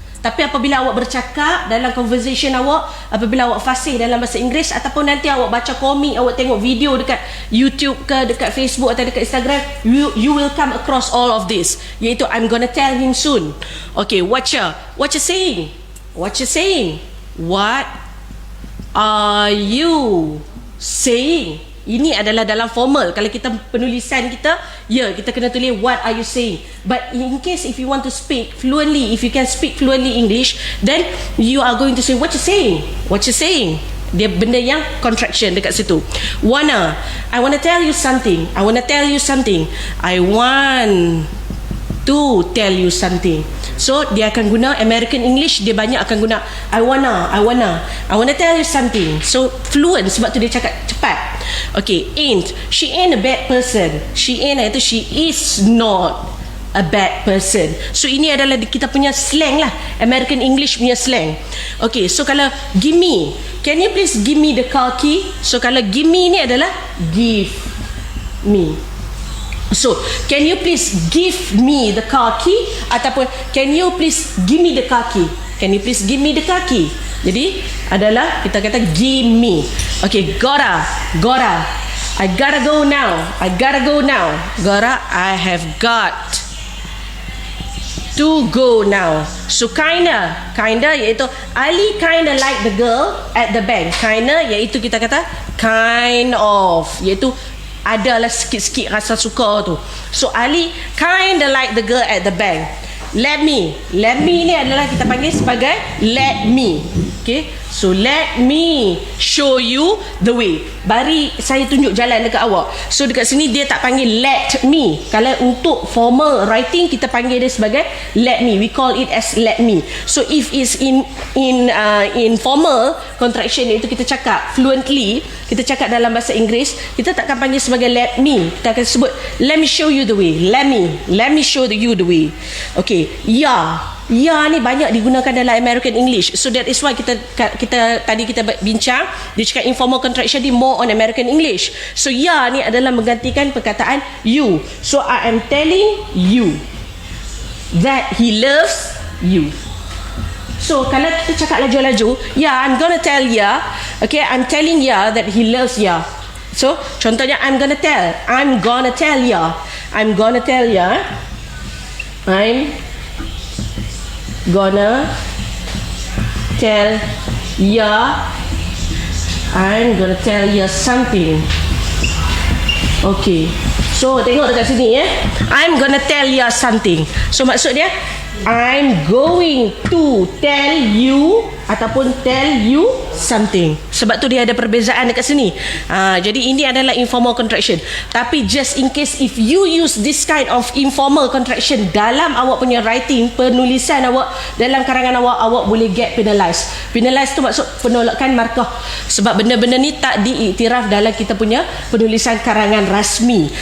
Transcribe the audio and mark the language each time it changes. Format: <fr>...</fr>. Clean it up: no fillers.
<ms>Tapi apabila awak bercakap dalam conversation awak, apabila awak fasih dalam bahasa Inggeris ataupun nanti awak baca komik, awak tengok video dekat YouTube ke dekat Facebook atau dekat Instagram,</ms> <en>you will come across all of this,</en> <ms>iaitu</ms> <en>I'm gonna tell him soon. Okay, what you saying? What you saying? What are you saying?</en> <ms>Ini adalah dalam formal. Kalau kita penulisan kita, ya, kita kena tulis</ms> <en>what are you saying. But in case if you want to speak fluently, if you can speak fluently English, then you are going to say what you saying. What you saying.</en> <ms>Dia benda yang</ms> <en>contraction</en> <ms>dekat situ.</ms> <en>Wanna, I wanna tell you something. I wanna tell you something. I want to tell you something. So</en> <ms>dia akan guna</ms> <en>American English,</en> <ms>dia banyak akan guna</ms> <en>I wanna tell you something. So fluent</en> <ms>sebab tu dia cakap cepat.</ms> <en>Okay, ain't, she ain't a bad person. She ain't iaitu she is not a bad person.</en> <ms>So ini adalah kita punya slang lah, American English punya slang.</ms> <en>Okay, so kalau give me, can you please give me the car key? So</en> <ms>kalau</ms> <en>give me</en> <ms>ni adalah</ms> <en>give me. So, can you please give me the car key? Ataupun, can you please give me the car key? Can you please give me the car key?</en> <ms>Jadi, adalah kita kata</ms> <en>give me. Okay, gotta. I gotta go now. Gotta, I have got to go now. So, kinda iaitu Ali kinda like the girl at the bank.</en> <ms>Kinda iaitu kita kata</ms> <en>kind of,</en> <ms>iaitu adalah sikit-sikit rasa suka tu.</ms> <en>So Ali kinda like the girl at the bank. Let me</en> <ms>ni adalah kita panggil sebagai</ms> <en>let me. Okay, so let me show you the way.</en> <ms>Bari saya tunjuk jalan dekat awak. So dekat sini dia tak panggil</ms> <en>let me.</en> <ms>Kalau untuk</ms> <en>formal writing</en> <ms>kita panggil dia sebagai</ms> <en>let me. We call it as let me. So if it's in formal contraction,</en> <ms>iaitu kita cakap fluently, kita cakap dalam bahasa Inggeris, kita takkan panggil sebagai</ms> <en>let me.</en> <ms>Kita akan sebut</ms> <en>let me show you the way. Let me show you the way.</en> <ms>Okay, ya ni banyak digunakan dalam American English. So that is why kita tadi kita bincang, dia cakap informal contraction di more on American English. So ya ni adalah menggantikan perkataan you.</ms> <en>So I am telling you that he loves you. So</en> <ms>kalau kita cakap laju-laju,</ms> <en>I'm gonna tell ya. Okay, I'm telling ya that he loves ya. So contohnya I'm gonna tell ya. I'm gonna tell ya. I'm gonna tell ya something. Okay. So</en> <ms>tengok dekat sini</ms> <en>I'm gonna tell you something. So</en> <ms>maksud dia</ms> <en>I'm going to tell you</en> <ms>ataupun</ms> <en>tell you something.</en> <ms>Sebab tu dia ada perbezaan dekat sini. Jadi ini adalah informal contraction.</ms> <en>Tapi just in case if you use this kind of informal contraction</en> <ms>dalam awak punya</ms> <en>writing,</en> <ms>penulisan awak dalam karangan awak boleh</ms> <en>get penalized.</en> <ms>Penalized tu maksud penolakan markah. Sebab benda-benda ni tak diiktiraf dalam kita punya penulisan karangan rasmi.</ms>